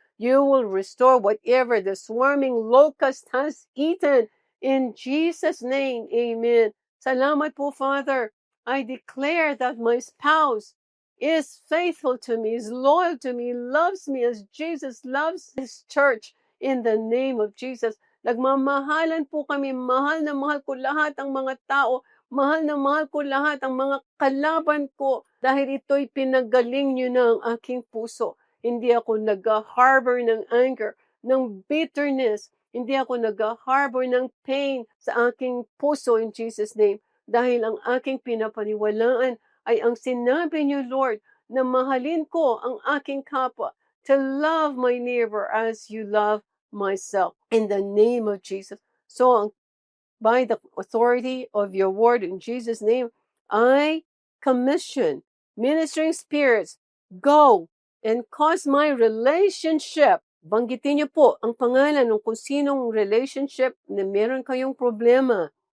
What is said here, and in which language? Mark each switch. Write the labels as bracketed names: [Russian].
[English] You will restore whatever the swarming locust has eaten. In Jesus' name, amen. [Filipino] Salamat po, Father. [English] I declare that my spouse is faithful to me, is loyal to me, loves me as Jesus loves his church in the name of Jesus. [Filipino] Nagmamahalan po kami, mahal na mahal ko lahat ang mga tao, mahal na mahal ko lahat ang mga kalaban ko, dahil ito'y pinagaling niyo na ang aking puso. Hindi ako nag-harbor ng anger, ng bitterness, hindi ako nag-harbor ng pain sa aking puso in Jesus' name, dahil ang aking pinapaniwalaan ay ang sinabi niyo, Lord, na mahalin ko ang aking kapwa, [English] to love my neighbor as you love myself. In the name of Jesus. So, by the authority of your word in Jesus' name, I commission ministering spirits, go and cause my relationship. [Filipino] Banggitin niyo po ang pangalan ng kung sinong relationship na meron kayong problema.